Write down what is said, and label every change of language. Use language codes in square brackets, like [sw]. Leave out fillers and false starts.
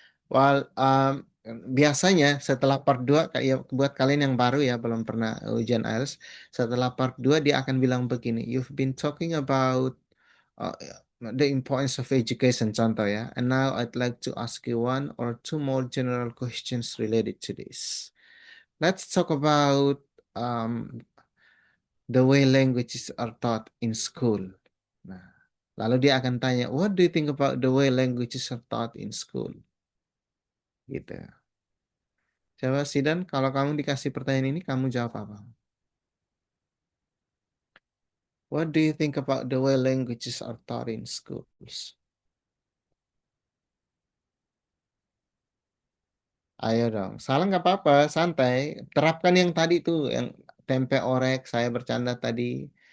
[id] Well, biasanya setelah part 2, kayak buat kalian yang baru ya, belum pernah ujian IELTS, setelah part 2 dia akan bilang begini, [en] you've been talking about uh, the importance of education, [id] contoh ya, [en] and now I'd like to ask you one or two more general questions related to this. Let's talk about the way languages are taught in school. [id] Nah, lalu dia akan tanya, [en] what do you think about the way languages are taught in school? [id] Gitu. Coba Sidan, kalau kamu dikasih pertanyaan ini, kamu jawab apa? [en] What do you think about the way languages are taught in schools? [id] Ayo dong, salah nggak apa-apa, santai. Terapkan yang tadi tuh, yang tempe orek, saya bercanda tadi.